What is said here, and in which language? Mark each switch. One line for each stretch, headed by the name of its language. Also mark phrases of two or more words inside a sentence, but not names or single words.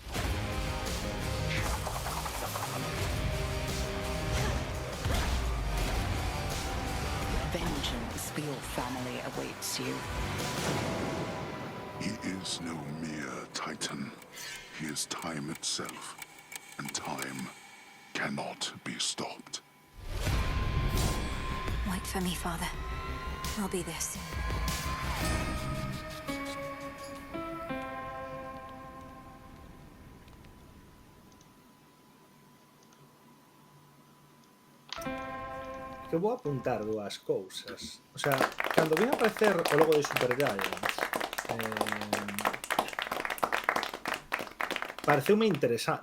English: Vengeance for your family awaits you. He is no mere Titan. He is time itself. And time cannot be stopped. Wait for me, Father. I'll be this.
Galician: Que vou apuntar dúas cousas. O sea, cando vin aparecer o logo de Super Giants, pareceume interesante.